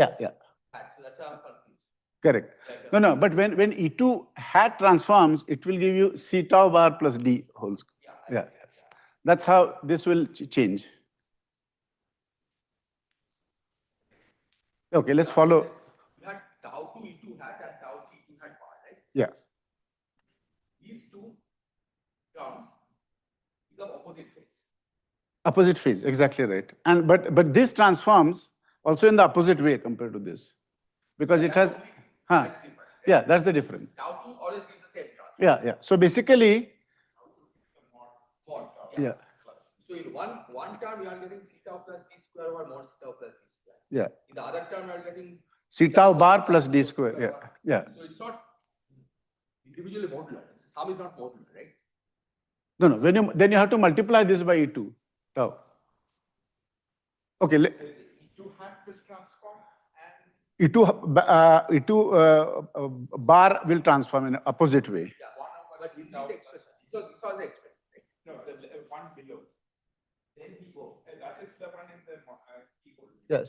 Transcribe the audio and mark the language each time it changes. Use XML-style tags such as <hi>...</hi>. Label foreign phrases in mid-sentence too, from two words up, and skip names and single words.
<en>So that's how I'm confused. Correct. No, but when E2 hat transforms, it will give you C tau bar plus D whole square. Yeah. That's how this will change. Okay, let's follow. You had tau 2 E2 hat and tau 3 E2 hat bar, right? Yeah. These two terms become opposite phase. Opposite phase, exactly right. And but this transforms also in the opposite way compared to this. Because it has That's different, right? yeah, that's the difference. Tau 2 always gives the same transform. Yeah. So basically, Mod, yeah. So in one term, you are getting C tau plus D square over mod C tau plus D square. Yeah. In the other term, you are getting C tau bar plus D square. Yeah. So it's not individually modular. Sum is not modular, right? No. Then you have to multiply this by E2 tau. Okay. E2 hat will transform and E2 bar will transform in opposite way. Yeah. But in this expression, so this was the expression, right? no, the one below. Then we go. That is the one in the keyboard. Yes.</en>